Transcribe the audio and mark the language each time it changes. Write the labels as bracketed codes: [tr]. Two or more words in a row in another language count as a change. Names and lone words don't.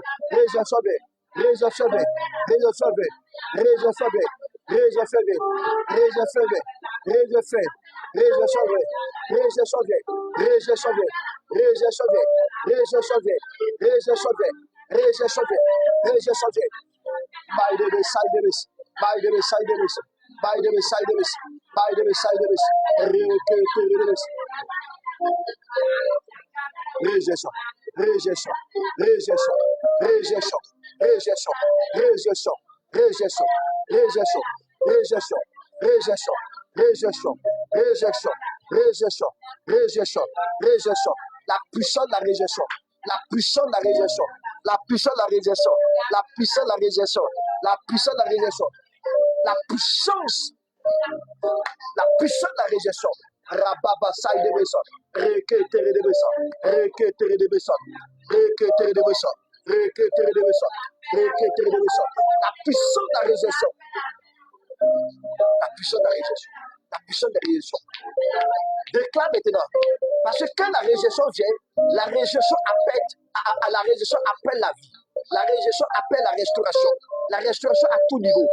[fr] Réjection vient. Réjection vient. Réjection vient. Réjection vient. Réjection vient. Réjection vient. Réjection vient. Réjection vient. Réjection vient. Réjection vient. Réjection vient. Réjection vient. Réjection vient. Réjection vient. Réjection vient. [en] By the side of this. By the side of this. By the side of this. By the side of this. [fr] Réjection, réjection, réjection, réjection, réjection, réjection, réjection, réjection, réjection, réjection, réjection, réjection, réjection, réjection, réjection, la puissance de la réjection, la puissance de la réjection, la puissance de la réjection, la puissance de la réjection, la puissance de la réjection, la puissance de la réjection. Rababa saïd de Besson, requêtere de Besson, requêtere de Besson, requêtere de Besson, requêtere de Besson, requêtere de Besson. La puissance de la réjection, la puissance de la réjection, la puissance de la réjection. Déclare maintenant, parce que quand la réjection vient, la réjection appelle la vie. La réjection appelle la restauration. La restauration à tout niveau.